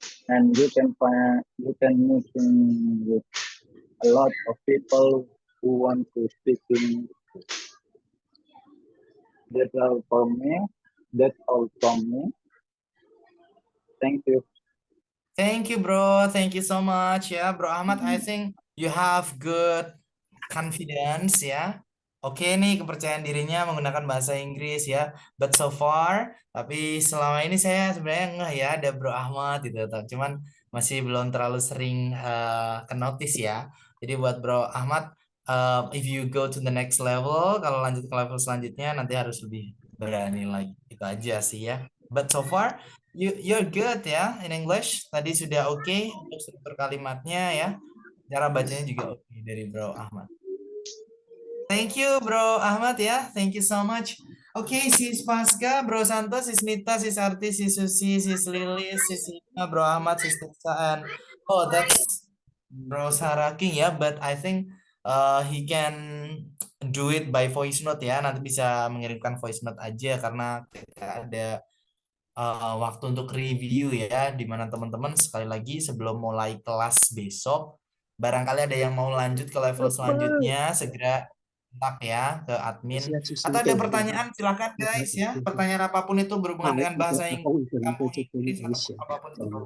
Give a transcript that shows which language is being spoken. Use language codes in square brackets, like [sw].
[en] And you can meet with a lot of people who want to speak in. That's all from me. Thank you. Thank you, bro. Thank you so much ya, Bro Ahmad. I think you have good confidence ya. [id] Oke nih, kepercayaan dirinya menggunakan bahasa Inggris ya. [en] But so far, [id] tapi selama ini saya sebenarnya ngeh ya ada Bro Ahmad gitu. Cuman masih belum terlalu sering ke notice ya. Jadi buat Bro Ahmad, [en] if you go to the next level, [id] kalau lanjut ke level selanjutnya nanti harus lebih berani lagi. Itu aja sih ya. [en] But so far, you're good ya in English. [id] Tadi sudah oke untuk struktur kalimatnya ya. Cara bacanya juga oke dari Bro Ahmad. [en] Thank you, Bro Ahmad ya. Thank you so much. Oke, Sis Pasca, Bro Santos, Sis Nita, Sis Arti, Sis Susi, Sis Lilis, Sis Ina, Bro Ahmad, Sis Tirsa, and oh, that's Bro Sarah King ya. But I think he can do it by voice note ya. [id] Nanti bisa mengirimkan voice note aja karena kita ada waktu untuk review ya, di mana teman-teman sekali lagi sebelum mulai kelas besok, barangkali ada yang mau lanjut ke level selanjutnya, segera kontak ya ke admin. Atau ada pertanyaan, silakan guys ya. Pertanyaan apapun itu berhubungan dengan bahasa Inggris, kamu Inggris atau apapun itu.